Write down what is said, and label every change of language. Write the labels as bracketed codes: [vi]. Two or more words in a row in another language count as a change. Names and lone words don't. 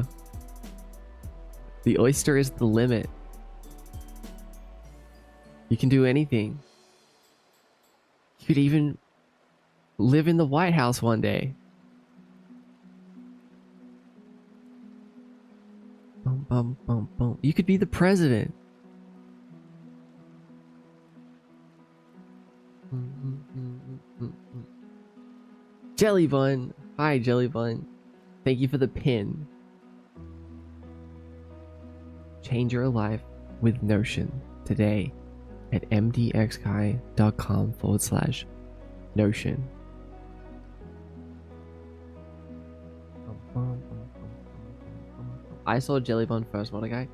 [en] The oyster is the limit. You can do anything. You could even live in the White House one day. Bum, bum, bum, bum. You could be the president. Jellybun. Hi, Jellybun. Thank you for the pin. Change your life with Notion today at mdxguy.com/Notion. I saw Jellybun first, what a guy.